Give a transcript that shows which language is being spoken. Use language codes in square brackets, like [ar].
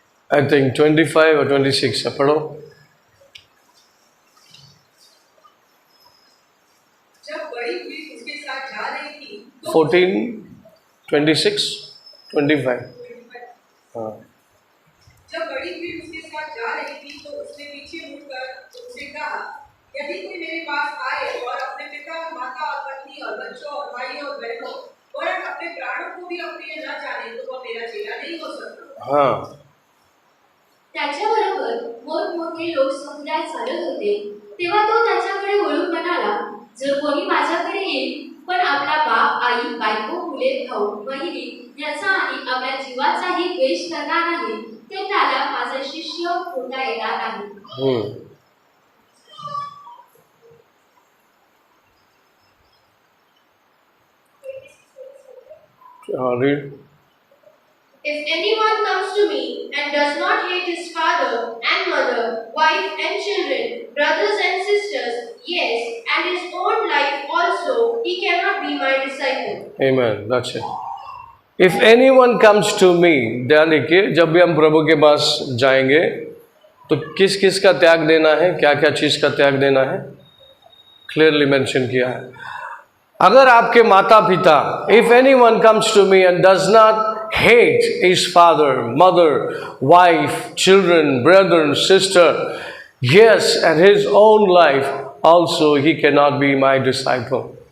[en] I think 25 or 26 [hi] है, पढ़ो। जब बड़ी भीड़ उसके साथ जा रही थी, 14, 26, 25। हाँ। जब बड़ी भीड़ उसके साथ जा रही थी तो उसने पीछे मुड़कर उससे कहा, यदि कोई मेरे पास आए और अपने पिता और माता और पत्नी और बच्चों और भाइयों और बहनों और अपने प्राणों को भी अप्रिय न जाने, तो वह मेरा चेला नहीं हो सकता। हाँ। [mr] त्याच्याबरोबर मोठमोठे लोक समुदाय चालत होते, तेव्हा तो त्याच्याकडे वळून म्हणाला, जर कोणी माझ्याकडे येईल पण आपला बाप, आई, बायको, मुले, भाऊ, बहिणी याचा आणि आपल्या जीवाचाही द्वेष करणार नाही, तर त्याला माझा शिष्य होता येणार नाही. [en] Read. If anyone comes to me and does not hate his father and mother, wife and children, brothers and sisters, yes, and his own life also, he cannot be my disciple. Amen. That's it. If anyone comes to me, [hi] ध्यान रखिए, जब भी हम प्रभु के पास जाएंगे तो किस किस का त्याग देना है, क्या क्या चीज़ का त्याग देना है, क्लियरली मेंशन किया है. अगर आपके माता पिता, [en] if anyone comes to me and does not hate his father, mother, wife, children, brother and sister, yes, and his own life also, he cannot be my disciple.